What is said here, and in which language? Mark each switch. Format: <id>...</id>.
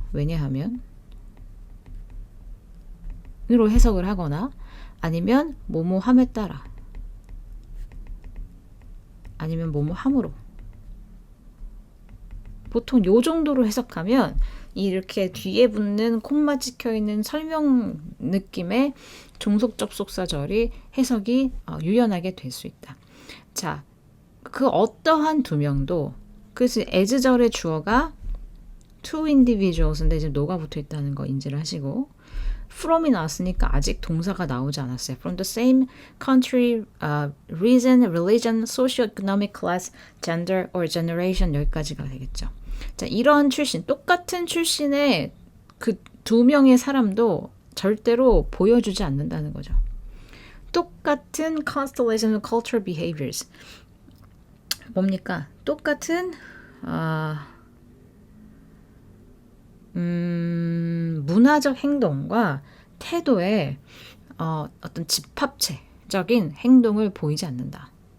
<ko>왜냐하면 으로 해석을 하거나 아니면 뭐뭐함에 따라 아니면 뭐뭐함으로 보통 요 정도로 해석하면 이렇게 뒤에 붙는 콤마 찍혀있는 설명 느낌의 종속 접속사절이 해석이 유연하게 될 수 있다. 자, 그 어떠한 두 명도 그래서 as절의 주어가</ko> <en>two individuals</en> <ko>인데 이제 no가 붙어 있다는 거 인지를 하시고 from이 나왔으니까 아직 동사가 나오지 않았어요.</ko> <en>From the same country, reason, religion, socio-economic class, gender or generation</en> <ko>여기까지가 되겠죠. 자, 이런 출신, 똑같은 출신의 그 두 명의 사람도 절대로 보여주지 않는다는 거죠.</ko> <en>똑같은 constellation of cultural behaviors.</en> <ko>뭡니까? 똑같은 문화적 행동과 태도의 어떤 집합체적인 행동을 보이지 않는다.</ko>